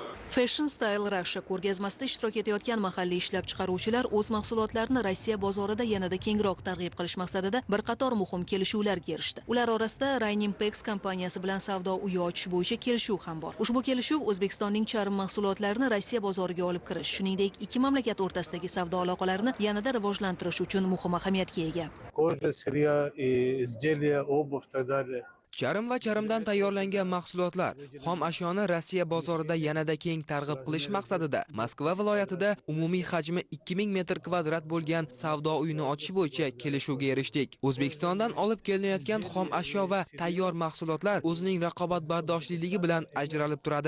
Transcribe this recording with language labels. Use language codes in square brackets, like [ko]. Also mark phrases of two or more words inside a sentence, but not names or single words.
[uz] Fashion Style Russia ko'rgazmasida ishtirok etayotgan mahalliy ishlab chiqaruvchilar o'z mahsulotlarini Rossiya bozorida yanada kengroq targ'ib qilish maqsadida bir qator muhim kelishuvlarga erishdi. Ular orasida Rainimpex kompaniyasi bilan savdo uyi ochish bo'yicha kelishuv ham bor. Ushbu kelishuv O'zbekistonning charm mahsulotlarini Rossiya bozoriga olib kirish, shuningdek, ikki mamlakat o'rtasidagi savdo aloqalarini yanada rivojlantirish uchun muhim ahamiyatga ega. [ru] Кожа, сырья и изделия, обувь и так далее. [uz] Charm va charmdan tayyorlangan mahsulotlar, xom ashyoni Rossiya bozorida yanada keng targ'ib qilish maqsadida Moskva viloyatida umumiy hajmi 2000 metr kvadrat bo'lgan savdo uyini ochish bo'yicha kelishuvga erishdik. O'zbekistondan olib kelinayotgan xom ashyo va tayyor mahsulotlar o'zining raqobatbardoshliligi bilan ajralib turadi.